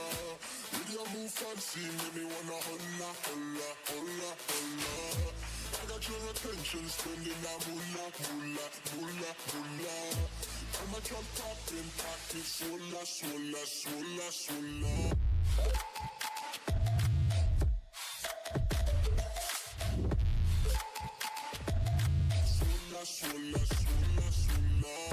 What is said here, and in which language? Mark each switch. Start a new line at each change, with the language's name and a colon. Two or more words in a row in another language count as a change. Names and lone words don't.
English: With your move fancy, make me wanna
Spanish: hola, hola, hola, hola.
English: I got your attention, spending that moolah, moolah, moolah, moolah. I'm a drop popping, pocket, sola, sola, sola, sola. Sola, sola, sola, sola.